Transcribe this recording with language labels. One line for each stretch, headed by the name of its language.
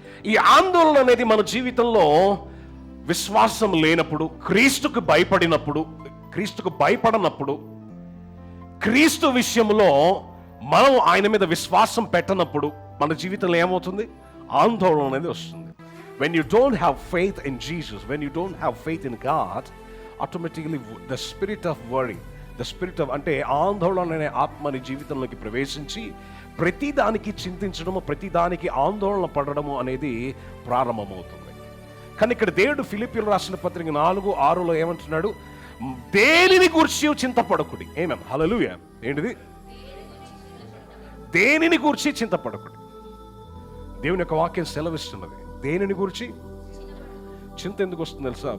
Telugu: ఈ ఆందోళన అనేది మన జీవితంలో విశ్వాసం లేనప్పుడు, క్రీస్తుకు భయపడినప్పుడు, క్రీస్తుకు భయపడనప్పుడు, క్రీస్తు విషయంలో మనం ఆయన మీద విశ్వాసం పెట్టనప్పుడు మన జీవితంలో ఏమవుతుంది? ఆందోళన అనేది వస్తుంది.
English: When you don't have faith in Jesus, when you don't have faith in God, automatically the spirit of worry, the spirit of
Telugu: అంటే ఆందోళన అనే ఆత్మ నీ జీవితంలోకి ప్రవేశించి ప్రతిదానికి చింతించడము, ప్రతిదానికి ఆందోళన పడడము అనేది ప్రారంభమవుతుంది. కానీ ఇక్కడ దేవుడు ఫిలిప్పీయులకు రాసిన పత్రిక 4:6లో ఏమంటున్నాడు? దేనిని గూర్చి చింతపడకుడి. ఆమేన్. హల్లెలూయా. ఏంటిది? దేనిని గూర్చి చింతపడకుడి. దేవుని యొక్క వాక్యం సెలవిస్తున్నది. దేనిని గురించి చింత ఎందుకు వస్తుంది తెలుసా?